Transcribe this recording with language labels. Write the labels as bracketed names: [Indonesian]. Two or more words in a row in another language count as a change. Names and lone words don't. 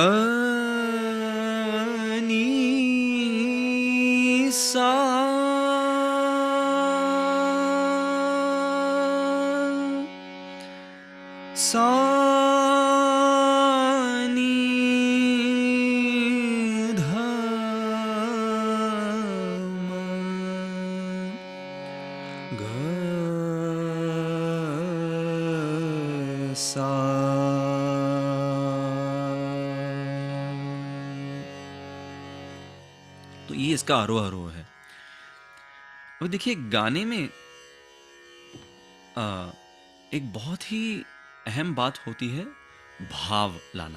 [Hindi] नी सा सा नी ध म ग सा। तो ये इसका आरोह अवरोह है। अब देखिए गाने में एक बहुत ही अहम बात होती है भाव लाना।